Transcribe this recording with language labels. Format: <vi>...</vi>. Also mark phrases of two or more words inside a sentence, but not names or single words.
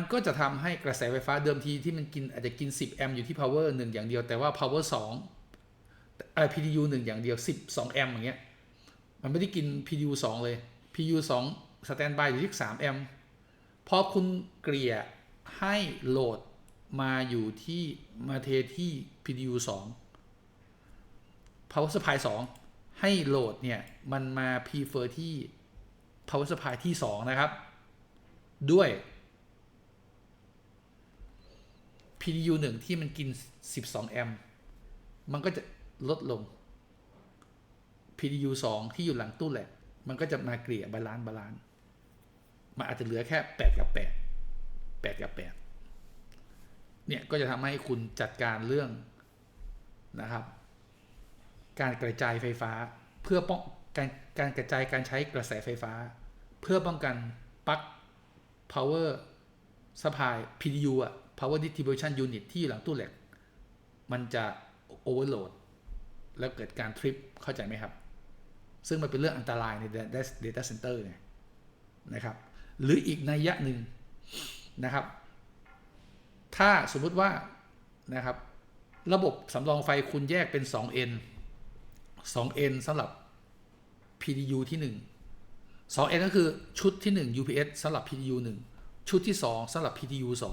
<th>ก็จะทำให้กระแสไฟฟ้าเดิมทีที่มันกินอาจจะกิน10แอมป์อยู่ที่ power 1อย่างเดียวแต่ว่า</th> <en>power 2 PDU 1</en> <th>อย่างเดียว12แอมป์อย่างเงี้ยมันไม่ได้กิน PDU 2เลย</th> <en>PDU 2 standby</en> <th>อยู่ที่3แอมป์พอคุณเกลี่ยให้โหลดมาอยู่ที่มาเทที่</th> <en>PDU 2 power supply 2</en> <th>ให้โหลดเนี่ยมันมา prefer ที่</th> <en>power supply</en> <th>ที่2นะครับด้วย PDU 1ที่มันกิน12แอมป์มันก็จะลดลง PDU 2ที่อยู่หลัง ตู้แหละมันก็จะมาเกลี่ยบาลานซ์มันอาจจะเหลือแค่8กับ8เนี่ยก็จะทำให้คุณจัดการเรื่องนะครับการกระจายไฟฟ้าเพื่อป้องการกระจายการใช้กระแสไฟฟ้าเพื่อป้องกันปลั๊ก</th> <en>power supply PDU power distribution unit</en> <th>ที่อยู่หลังตู้แหลกมันจะ overload แล้วเกิดการทริปเข้าใจไหมครับซึ่งมันเป็นเรื่องอันตรายใน</th> <en>Data Center</en> <th>ไงนะครับหรืออีกนัยยะหนึ่งนะครับถ้าสมมุติว่านะครับระบบสำรองไฟคุณแยกเป็น 2N 2N สำหรับ PDU ที่ 1 2N ก็คือชุดที่ 1 UPS สำหรับ PDU 1 ชุดที่ 2สำหรับ PDU</th>